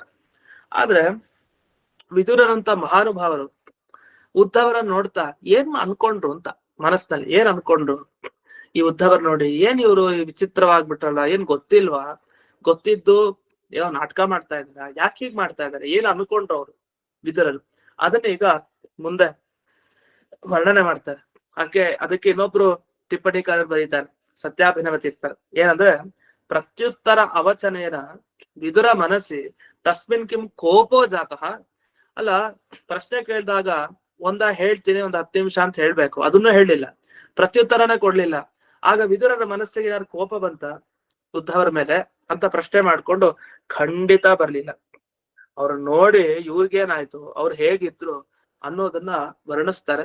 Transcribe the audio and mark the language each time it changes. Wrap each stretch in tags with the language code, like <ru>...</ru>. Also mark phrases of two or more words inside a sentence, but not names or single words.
<kn>ಆದ್ರೆ ವಿದುರರಂತ ಮಹಾನುಭಾವರು ಉದ್ಧವರನ್ನ ನೋಡ್ತಾ ಏನ್ ಅನ್ಕೊಂಡ್ರು ಅಂತ ಮನಸ್ಸಿನಲ್ಲಿ ಏನ್ ಅನ್ಕೊಂಡ್ರು, ಈ ಉದ್ಧವರ್ ನೋಡಿ ಏನ್ ಇವ್ರು ವಿಚಿತ್ರವಾಗ್ಬಿಟ್ರಲ್ಲ, ಏನ್ ಗೊತ್ತಿಲ್ವಾ, ಗೊತ್ತಿದ್ದು ಏನೋ ನಾಟಕ ಮಾಡ್ತಾ ಇದಾರ, ಯಾಕೆ ಹೀಗ್ ಮಾಡ್ತಾ ಇದಾರೆ, ಏನ್ ಅನ್ಕೊಂಡ್ರು ಅವ್ರು ವಿದುರರು, ಅದನ್ನ ಈಗ ಮುಂದೆ ವರ್ಣನೆ ಮಾಡ್ತಾರೆ. ಅದಕ್ಕೆ ಇನ್ನೊಬ್ರು ಟಿಪ್ಪಣಿಕಾರರು ಬರೀತಾರೆ, ಸತ್ಯಾಭಿನವ ತೀರ್ಥರು.</kn> <sa>ಏನಂದ್ರೆ, ಪ್ರತ್ಯುತ್ತರ ಅವಚನೇನ ವಿದುರ ಮನಸ್ಸಿ ತಸ್ಮಿನ್ ಕಿಂ ಕೋಪೋ ಜಾತಃ.</sa> <kn>ಅಲ್ಲ, ಪ್ರಶ್ನೆ ಕೇಳಿದಾಗ ಒಂದ ಹೇಳ್ತೀನಿ, ಒಂದ್ 10 ನಿಮಿಷ ಅಂತ ಹೇಳ್ಬೇಕು, ಅದನ್ನು ಹೇಳಿಲ್ಲ, ಪ್ರತ್ಯುತ್ತರನೇ ಕೊಡ್ಲಿಲ್ಲ. ಆಗ ವಿದುರರ ಮನಸ್ಸಿಗೆ ಯಾರು ಕೋಪ ಬಂತ ಉದ್ಧವರ ಮೇಲೆ ಅಂತ ಪ್ರಶ್ನೆ ಮಾಡ್ಕೊಂಡು ಖಂಡಿತ ಬರ್ಲಿಲ್ಲ. ಅವ್ರ ನೋಡಿ ಇವ್ರಿಗೇನಾಯ್ತು, ಅವ್ರು ಹೇಗಿದ್ರು ಅನ್ನೋದನ್ನ ವರ್ಣಿಸ್ತಾರೆ.</kn>